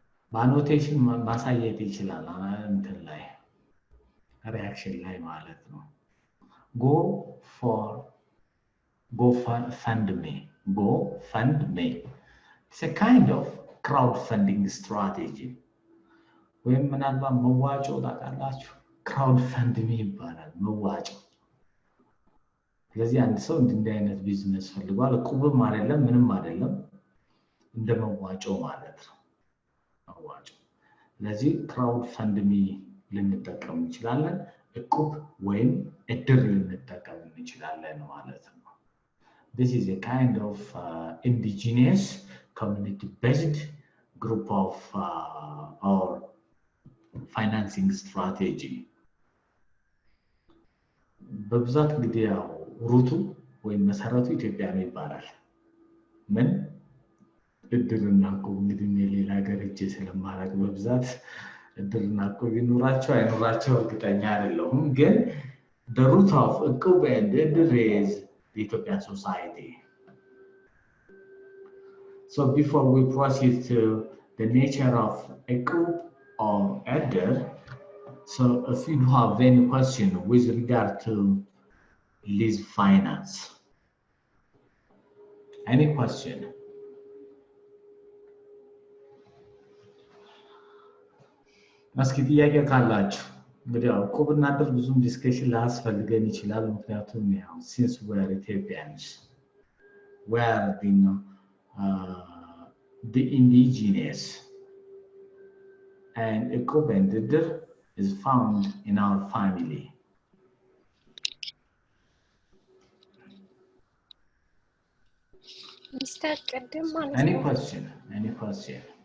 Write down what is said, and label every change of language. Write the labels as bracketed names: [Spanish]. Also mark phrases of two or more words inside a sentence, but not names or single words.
[Amharic] በአኖቴሽን ማሳየት ይችላል እንትን ላይ ሪያክሽን ላይ ማለት ነው። [English] go fund me. Go fund me. It's a kind of crowdfunding strategy. [Amharic] ወይም ምናልባት መዋጮ ታውቃላችሁ? crowdfunding ይባላል መዋጮ። ስለዚህ አንድ ሰው እንዲህ አይነት ቢዝነስ ፈልጓል፣ እቁብም አይደለም ምንም አይደለም፣ እንደ መዋጮ ማለት ነው መዋጮ። ስለዚህ crowdfunding ልንጠቀም እንችላለን፣ እቁብ ወይም እድር ልንጠቀም እንችላለን ማለት ነው። [English] This is a kind of indigenous community-based group of our financing strategy. [Amharic] በብዛት እንግዲህ ያው ሩቱ ወይም መሰረቱ ኢትዮጵያ ነው ይባላል። ምን እድርና እቁብ እንግዲህ ሌላ ሀገር እጄ ስለማላውቅ በብዛት እድርና እቁብ ይኖራቸው አይኖራቸው እርግጠኛ አይደለሁም። ግን [English] the root of እቁብ and እድር is the Ethiopian society. So before we proceed to the nature of እቁብ or እድር, so if you have any question with regard to lease finance, any question? [Amharic] እስኪ ጥያቄ ካላችሁ እንግዲህ ያው እቁብና እድር ብዙም ዲስከሽን ላያስፈልገን ይችላል። ምክንያቱም ያው [English] since we are Ethiopians, we are the indigenous, and እቁብ and እድር is found in our family. Mr. Any question? Any question?